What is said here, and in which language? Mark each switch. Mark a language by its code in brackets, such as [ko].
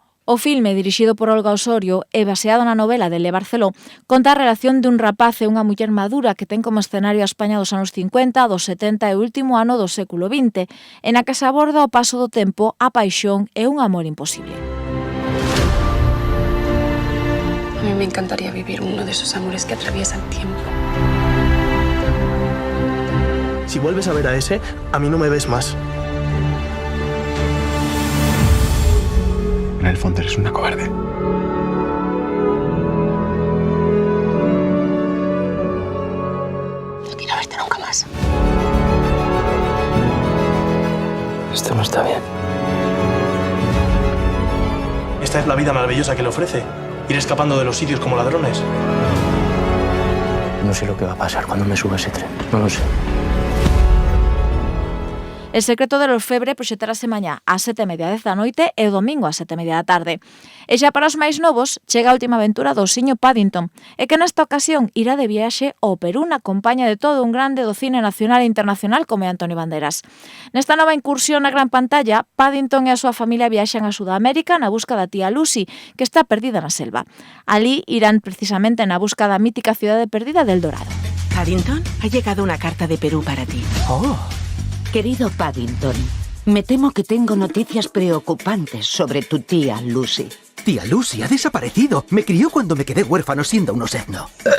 [gl] O filme, dirixido por Olga Osorio e baseado na novela de Le Barceló, conta a relación dun rapaz e unha muller madura que ten como escenario a España dos anos 50, dos 70 e o último ano do século XX, e na que se aborda o paso do tempo, a paixón e un amor imposible. [es] A mí me encantaría vivir uno de esos amores que atraviesa el tiempo. Si vuelves a ver a ese, a mí no me ves más. En el fondo eres una cobarde. No quiero verte nunca más. Esto no está bien. Esta es la vida maravillosa que le ofrece. Ir escapando de los sitios como ladrones. No sé lo que va a pasar cuando me suba ese tren. No lo sé. [gl] El secreto del orfebre proxectarase mañá ás 7:30 da noite e o domingo ás 7:30 da tarde. E xa para os máis novos, chega a última aventura do osiño Paddington, e que nesta ocasión irá de viaxe ao Perú na compañía de todo un grande do cine nacional e internacional como é Antonio Banderas. Nesta nova incursión na gran pantalla, Paddington e a súa familia viaxan a Sudamérica na busca da tía Lucy, que está perdida na selva. Alí irán precisamente na busca da mítica cidade perdida del Dorado. [es] Paddington, ha llegado una carta de Perú para ti. ¡Oh! Querido Paddington, me temo que tengo noticias preocupantes sobre tu tía Lucy. Tía Lucy ha desaparecido. Me crió cuando me quedé huérfano siendo un osetno.